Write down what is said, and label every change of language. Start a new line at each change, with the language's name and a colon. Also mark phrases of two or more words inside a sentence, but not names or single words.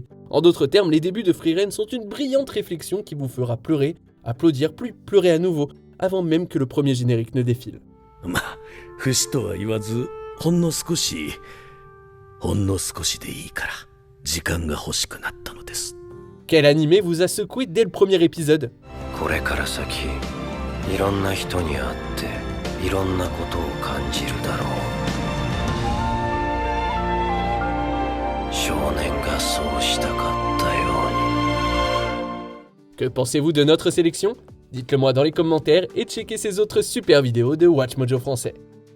French: En d'autres termes, les débuts de Frieren sont une brillante réflexion qui vous fera pleurer, applaudir, puis pleurer à nouveau, avant même que le premier générique ne défile.
Japanese: まあ不死とは言わずほんの少しでいいから時間が欲しくなったのです。
French: Quel animé vous a secoué dès le premier épisode?
Japanese: これから先いろんな人に会っていろんなことを感じるだろう。少年がそうしたかったように。
French: Que pensez-vous de notre sélection? Dites-le moi dans les commentaires et checkez ces autres super vidéos de Watch Mojo français.